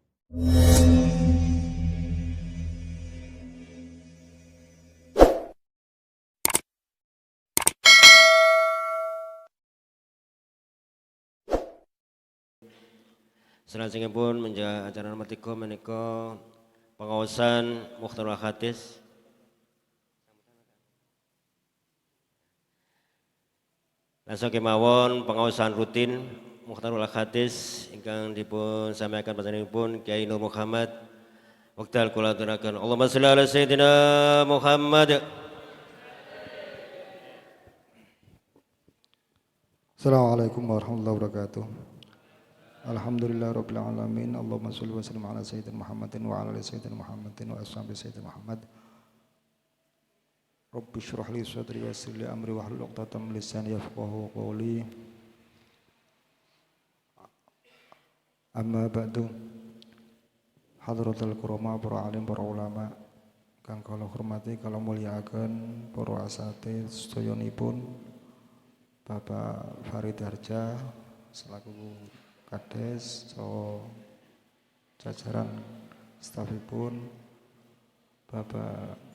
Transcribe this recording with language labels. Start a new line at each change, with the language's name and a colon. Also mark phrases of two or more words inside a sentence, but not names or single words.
Javanese: Salajengipun menjadi acara nomor 3 menika pengaosan Mukhtarul Hadis. Langsung kemawon pengaosan rutin Mukhtarul Hadis ingkang dipun sampaikan panjenenganipun Kyai Nur Muhammad. Wekdal kula aturaken
Arabic: اللهم صل على سيدنا محمد. السلام عليكم ورحمة الله وبركاته. الحمد لله رب العالمين. اللهم صل وسلم على سيدنا محمد وعلى آل سيدنا محمد وأصحاب سيدنا محمد. رب اشرح لي صدري ويسر لي أمري واحلل عقدة من لساني يفقهوا قولي. أما بعد. حضرة الكرماء,
Javanese: para alim, para ulama kang kula hormati, kula mulyakaken para asatidz sedayanipun Bapak Farid Harja selaku Kades saha jajaran stafipun, Bapak